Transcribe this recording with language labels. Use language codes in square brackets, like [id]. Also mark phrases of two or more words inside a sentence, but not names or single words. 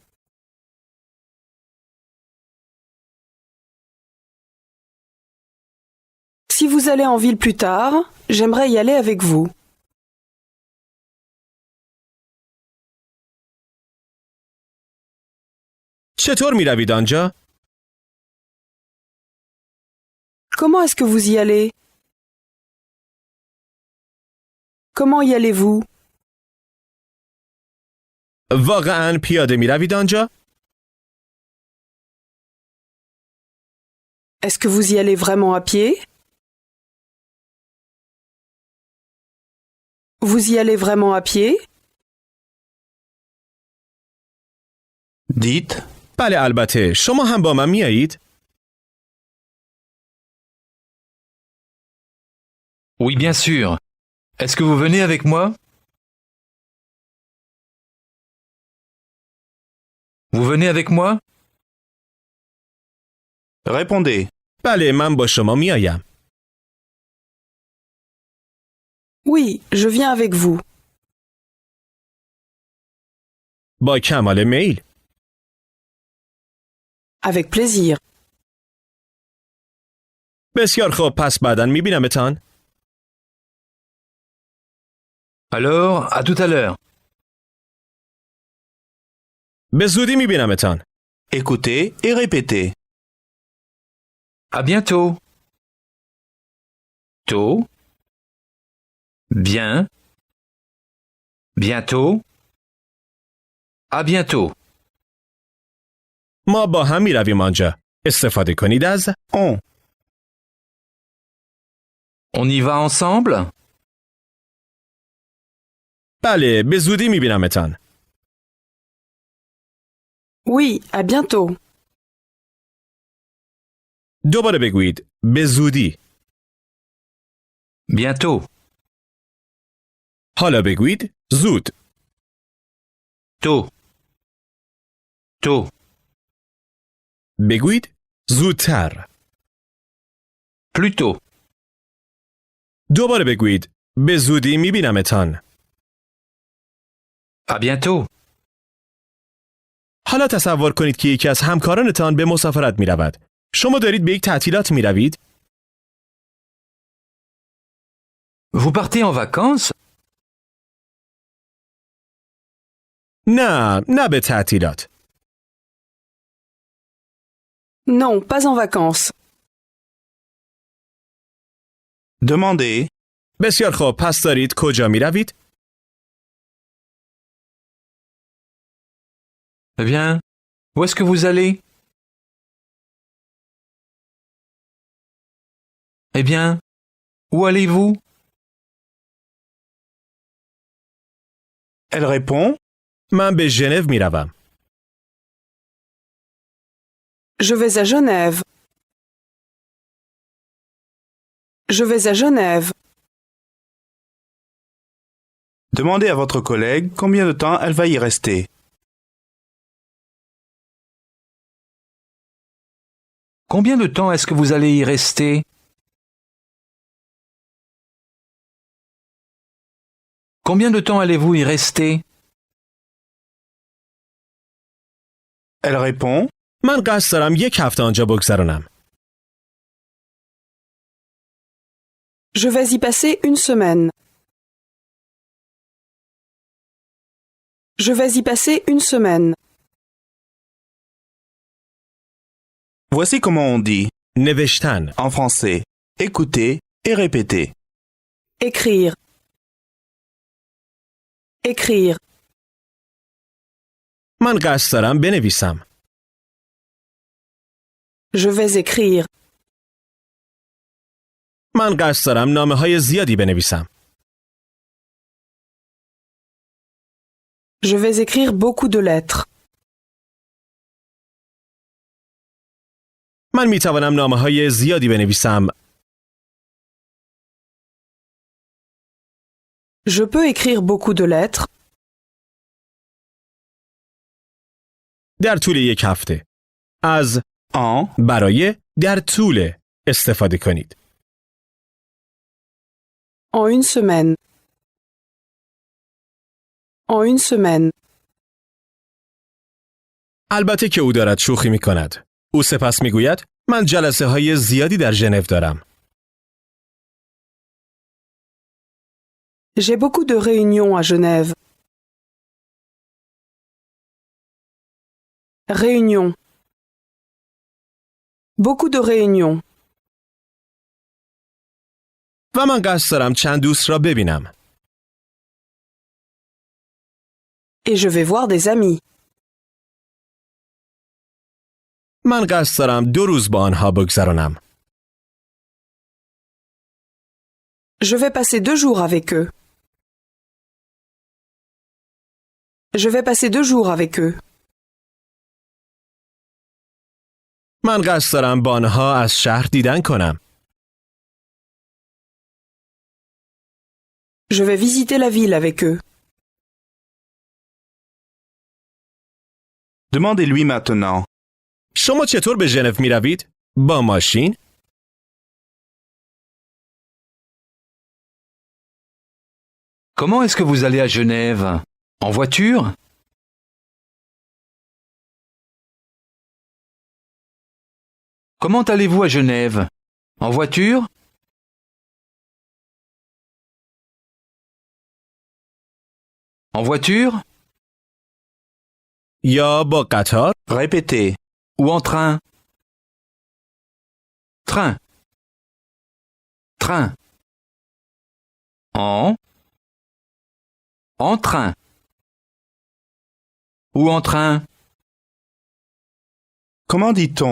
[fr] Si vous allez en ville plus tard, j'aimerais y aller avec vous. [fa] چطور می روید آنجا؟ [fr] Comment est-ce que vous y allez? Comment y allez-vous? [fa] واقعاً پیاده می روید آنجا؟ [fr] Est-ce que vous y allez vraiment à pied? Vous y allez vraiment à pied? Dites. [fa] بله البته. شما هم با من می آیید؟ [fr] Oui, bien sûr. Est-ce que vous venez avec moi? Vous venez avec moi? Répondez. [fa] بله من با شما می آیم. [fr] Oui, je viens avec vous. [fa] با کمال میل. [fr] Avec plaisir. [fa] بسیار خوب. پس بعداً می بینمتان. [fr] Alors, à tout à l'heure. [fa] به زودی می بینمتان. [fr] Écoutez et répétez. À bientôt. Tôt. Bien. Bientôt. À bientôt. [fa] ما با هم می رویم آنجا. استفاده کنید از On. [fr] On y va ensemble? [fa] بله، به زودی می بینمتان. [fr] Oui, à bientôt. [fa] دوباره بگویید به زودی. [fr] Bientôt. [fa] حالا بگویید زود. [fr] Tôt. Tôt. [fa] بگویید زودتر. [fr] Plus tôt. [fa] دوباره بگویید به زودی می بینمتان. [fr] À bientôt. [fa] حالا تصور کنید که یکی از همکارانتان به مسافرت می رود. شما دارید به یک تعطیلات می روید؟ [fr] Vous partez en vacances? [fa] نه به تعطیلات. [fr] Non, pas en vacances. Demandez. [fa] بسیار خوب، پس دارید کجا می روید؟ [fr] Eh bien, où est-ce que vous allez? Eh bien, où allez-vous? Elle répond. [fa] من به ژنو می روم. [fr] Je vais à Genève. Je vais à Genève. Demandez à votre collègue combien de temps elle va y rester. Combien de temps est-ce que vous allez y rester? Combien de temps allez-vous y rester? Elle répond. [fa] من قصد دارم یک هفته آنجا بگذرانم. [fr] Je vais y passer une semaine. Je vais y passer une semaine. Voici comment on dit نوشتن. en français. Écoutez et répétez. Écrire. Écrire. [fa] من قصد دارم بنویسم. [fr] Je vais écrire. [fa] من قصد دارم نامه‌های زیادی بنویسم. [fr] Je vais écrire beaucoup de lettres. [fa] من می توانم نامه‌های زیادی بنویسم. [fr] Je peux écrire beaucoup de lettres. [fa] در طول یک هفته. از En. برای در طول استفاده کنید. [fr] En une semaine. En une semaine. [fa] البته که او دارد شوخی می کند. او سپس می گوید من جلسه های زیادی در ژنو دارم. [fr] J'ai beaucoup de réunions à Genève. Réunions. Beaucoup de réunions. [fa] و من قصد دارم چند دوست را ببینم. [fr] Et je vais voir des amis. [fa] من قصد دارم 2 روز با آنها بگذرانم. [fr] Je vais passer 2 jours avec eux. Je vais passer 2 jours avec eux. [fa] من قصد دارم با آنها از شهر دیدن کنم. [fr] Je vais visiter la ville avec eux. Demandez-lui maintenant. [fa] شما چطور به ژنو می روید؟ با ماشین؟ [fr] Comment est-ce que vous allez à Genève? En voiture? Comment allez-vous à Genève? En voiture? En voiture? [fa] یا با قطار؟ [fr] Répétez. Ou en train? Train. Train. En. En train. Ou en train. Comment dit-on?